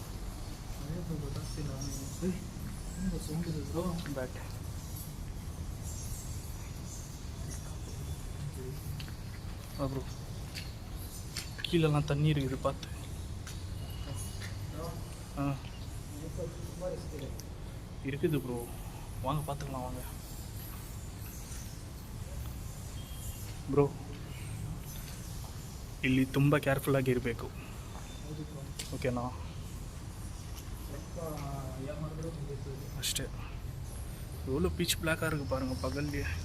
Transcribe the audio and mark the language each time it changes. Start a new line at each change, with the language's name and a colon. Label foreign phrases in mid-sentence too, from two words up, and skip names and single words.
Tamil: பேக் ப்ரோ கீழெல்லாம் தண்ணி இருக்குது பார்த்து இருக்குது ப்ரோ வாங்க பார்த்துக்கலாம் வாங்க
Kannada: ಬ್ರೋ ಇಲ್ಲಿ ತುಂಬ ಕೇರ್ಫುಲ್ಲಾಗಿ ಇರಬೇಕು ಓಕೆನಾ ಅಷ್ಟೇ
Tamil: எவ்வளோ பீச் பிளாக்காக இருக்குது பாருங்கள் பகல்லையே